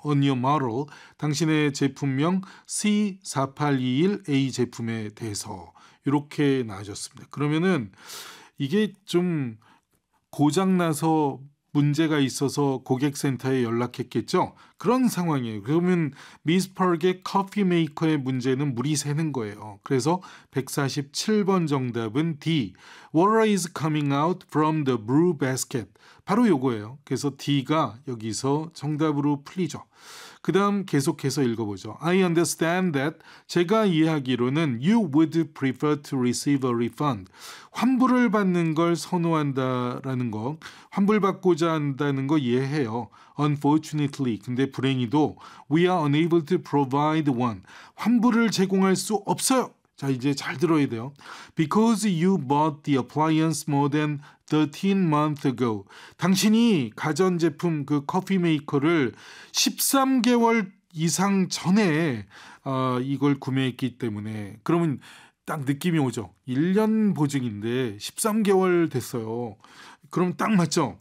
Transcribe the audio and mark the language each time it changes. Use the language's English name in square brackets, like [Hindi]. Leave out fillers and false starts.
[English] On your model, [Korean] 당신의 제품명 C4821A 제품에 대해서 이렇게 나아졌습니다. 그러면은 이게 좀 고장나서 문제가 있어서 고객센터에 연락했겠죠? 그런 상황이에요. 그러면 미스 파크의 커피 메이커의 문제는 물이 새는 거예요. 그래서 147번 정답은 D. [English] Water is coming out from the brew basket. [Korean] 바로 요거예요. 그래서 D가 여기서 정답으로 풀리죠. 그 다음 계속해서 읽어보죠. [English] I understand that [Korean] 제가 이해하기로는 [English] you would prefer to receive a refund. [Korean] 환불을 받는 걸 선호한다라는 거, 환불받고자 한다는 거 이해해요. [English] Unfortunately, [Korean] 근데 불행히도 [English] we are unable to provide one. [Korean] 환불을 제공할 수 없어요. 자, 이제 잘 들어야 돼요. [English] Because you bought the appliance more than 13 months ago. [Korean] 당신이 가전제품 그 커피메이커를 13개월 이상 전에 이걸 구매했기 때문에 그러면 딱 느낌이 오죠. 1년 보증인데 13개월 됐어요. 그럼 딱 맞죠?